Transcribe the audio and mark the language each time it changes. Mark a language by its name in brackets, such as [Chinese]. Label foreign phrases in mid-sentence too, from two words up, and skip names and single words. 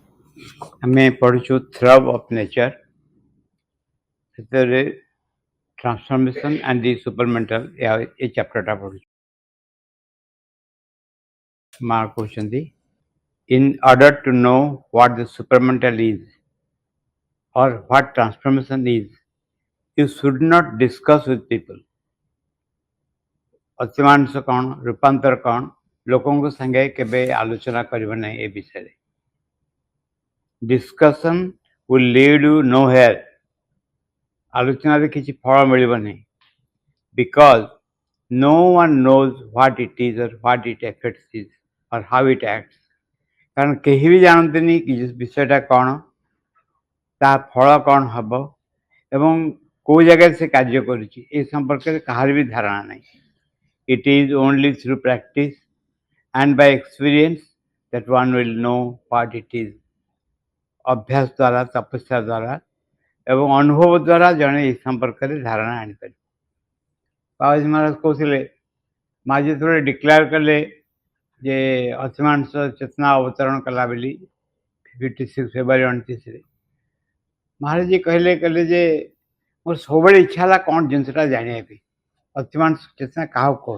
[Odia] ଆମେ ପଢୁଛୁ Throb of nature, ସେଥିରେ [English] transformation and the supramental [Odia] ଏ ଚାପ୍ଟରଟା ପଢୁଛୁ। ମା କହୁଛନ୍ତି, [English] in order to know what the supramental is or what transformation is, you should not discuss with people. [Odia] ଅତିମାଂସ କ'ଣ, ରୂପାନ୍ତର କ'ଣ, ଲୋକଙ୍କ ସାଙ୍ଗେ କେବେ ଆଲୋଚନା କରିବ ନାହିଁ ଏ ବିଷୟରେ। [English] Discussion will lead you nowhere. [Odia] ଆଲୋଚନାରେ କିଛି ଫଳ ମିଳିବ ନାହିଁ। [English] Because no one knows what it is or what it affects is or how it acts. [Odia] କାରଣ କେହି ବି ଜାଣନ୍ତିନି କି ବିଷୟଟା କ'ଣ, ତା ଫଳ କ'ଣ ହବ ଏବଂ କେଉଁ ଜାଗାରେ ସେ କାର୍ଯ୍ୟ କରୁଛି ଏ ସମ୍ପର୍କରେ କାହାର ବି ଧାରଣା ନାହିଁ। [English] It is only through practice and by experience that one will know what it is. [Odia] ଅଭ୍ୟାସ ଦ୍ୱାରା, ତପସ୍ୟା ଦ୍ୱାରା ଏବଂ ଅନୁଭବ ଦ୍ୱାରା ଜଣେ ଏ ସମ୍ପର୍କରେ ଧାରଣା ଆଣିପାରିବ। ବାବାଜୀ ମହାରାଜ କହୁଥିଲେ, ମା ଯେତେବେଳେ ଡିକ୍ଲେୟାର କଲେ ଯେ ଅତିମାଂସ ଚେତନା ଅବତରଣ କଲା ବୋଲି 56 ଫେବୃଆରୀ 29ରେ, ମହାରାଜ କହିଲେ ଯେ ମୋର ସବୁବେଳେ ଇଚ୍ଛା ହେଲା କ'ଣ ଜିନିଷଟା ଜାଣିବା ପାଇଁ, ଅତିମାଂସ ଚେତନା କାହାକୁ କହୁ।